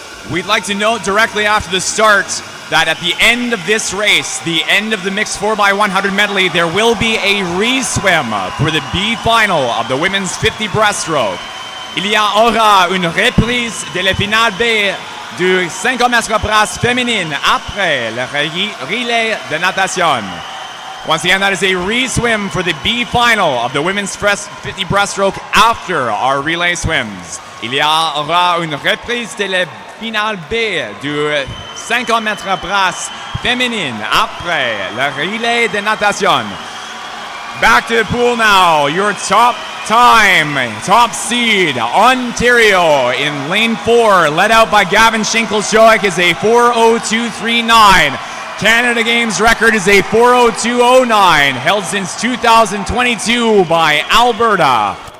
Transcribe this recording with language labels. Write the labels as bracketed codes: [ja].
[en] We'd like to note directly after the start that at the end of this race, the end of the mixed 4x100 medley, there will be a re-swim for the B final of the women's 50 breaststroke. [fr] Il y aura une reprise de la finale B du 500 mètres brasse féminine après le relais de natation. [en] Once again, that is a re-swim for the B final of the women's 50 breaststroke after our relay swims. [fr] Il y aura une reprise de la finale B du 50 mètres brasse féminine après le relais de natation. [en] Back to the pool now. Your top time, top seed, Ontario in lane 4, led out by Gavin Schinkel-Schoek, is a 4:02.39. Canada Games record is a 4:02.09, held since 2022 by Alberta.